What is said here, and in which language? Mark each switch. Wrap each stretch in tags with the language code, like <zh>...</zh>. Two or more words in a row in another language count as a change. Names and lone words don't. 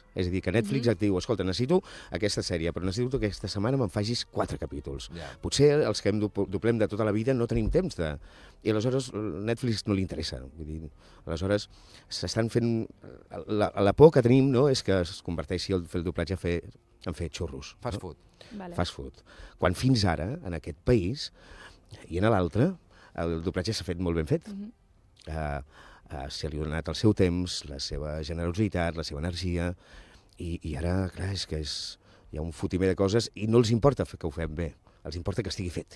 <ca>És a dir, que Netflix et diu, escolta, necessito aquesta sèrie, però necessito que aquesta setmana me'n facis 4 capítols. Potser els que doblem de tota la vida no tenim temps de... I aleshores Netflix no li interessa. Vull dir, aleshores s'estan fent... La por que tenim, no?, és que es converteixi el doblatge en fer xurros.</ca> <en>Fast food. Fast food.</en> <ca>Quan fins ara, en aquest país, i en l'altre, el doblatge s'ha fet molt ben fet. Se li ha donat el seu temps, la seva generositat, la seva energia, i ara, clar, és que hi ha un fotimer de coses i no els importa que ho fem bé, els importa que estigui fet.</ca>